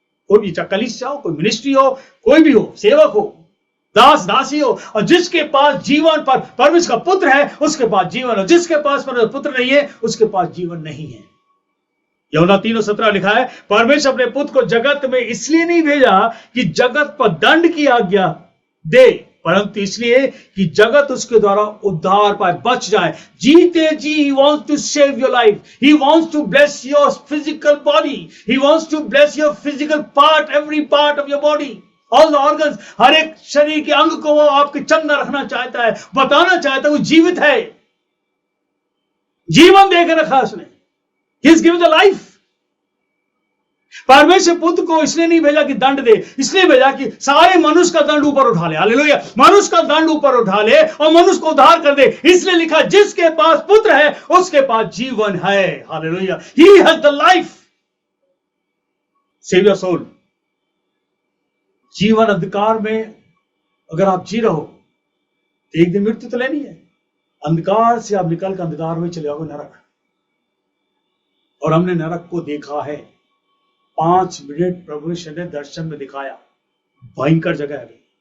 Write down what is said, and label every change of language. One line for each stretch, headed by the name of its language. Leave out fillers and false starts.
Hindi: कोई भी, चाहे कलीसिया हो, कोई मिनिस्ट्री हो, कोई भी हो, सेवक हो, दास दासी हो, और जिसके पास जीवन पर परमेश्वर का पुत्र है उसके पास जीवन हो। जिसके पास परमेश्वर पुत्र नहीं है उसके पास जीवन नहीं है। यूहन्ना 3:17 लिखा है, परमेश्वर अपने पुत्र को जगत में इसलिए नहीं भेजा कि जगत पर दंड की आज्ञा दे, परंतु इसलिए कि जगत उसके द्वारा उद्धार पाए, बच जाए। जीते जी
English: he wants to save your life. He wants to bless your physical body. He wants to bless your physical part, every part of your body. All the organs,
Hindi: हर एक शरीर के अंग को वो आपके चंगा रखना चाहता है, बताना चाहता है वो जीवित है, जीवन देकर रखा उसने।
English: He's given the life.
Hindi: परमेश्वर पुत्र को इसलिए नहीं भेजा कि दंड दे, इसलिए भेजा कि सारे मनुष्य का दंड ऊपर उठा ले। हालेलुया, मनुष्य का दंड ऊपर उठा ले और मनुष्य को उद्धार कर दे। इसलिए लिखा, जिसके पास पुत्र है उसके पास जीवन है।
English: Hallelujah, he has the life. Save your soul.
Hindi: जीवन अंधकार में अगर आप जी रहो तो एक दिन मृत्यु तो लेनी है। अंधकार से आप निकल कर अंधकार में चले जाओगे, नरक। और हमने नरक को देखा है। 5 मिनट प्रभु ने दर्शन में दिखाया, भयंकर जगह है।